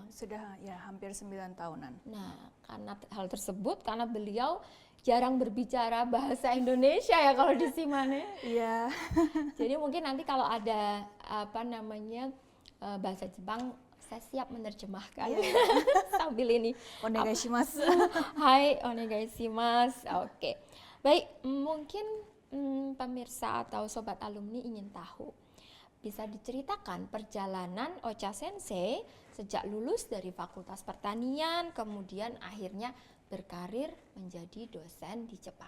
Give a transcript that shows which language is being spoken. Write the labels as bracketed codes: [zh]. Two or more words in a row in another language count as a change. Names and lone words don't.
[id] Sudah ya hampir 9 tahunan. Nah, karena hal tersebut, karena beliau jarang berbicara bahasa Indonesia ya kalau di Shimane. Iya. Jadi mungkin nanti kalau ada bahasa Jepang, saya siap menerjemahkan sambil ini. Onegaishimasu. [ja] はい、お願いします. [id] Oke. Baik, mungkin pemirsa atau sobat alumni ingin tahu, bisa diceritakan perjalanan Ocha Sensei sejak lulus dari Fakultas Pertanian, kemudian akhirnya berkarir menjadi dosen di Jepang.